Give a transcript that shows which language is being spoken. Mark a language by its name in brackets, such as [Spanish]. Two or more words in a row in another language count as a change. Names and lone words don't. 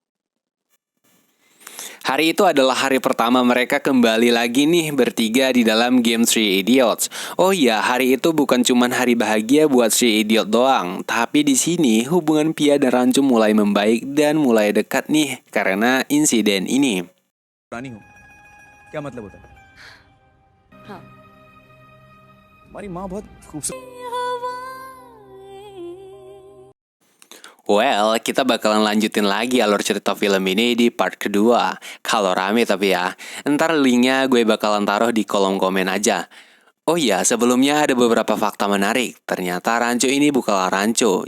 [Indonesian] Hari itu adalah hari pertama mereka kembali lagi nih bertiga di dalam game Three Idiots. Oh iya, hari itu bukan cuma hari bahagia buat Three Idiot doang, tapi di sini hubungan Pia dan Rancho mulai membaik dan mulai dekat nih karena insiden ini. [Hindi] रानी हो क्या मतलब होता है हाँ हमारी माँ बहुत खूबसूरत [Indonesian] Well, kita bakalan lanjutin lagi alur cerita film ini di part kedua. Kalau rame tapi ya. Ntar linknya gue bakalan taruh di kolom komen aja. Oh iya, sebelumnya ada beberapa fakta menarik. Ternyata Rancho ini bukanlah Rancho.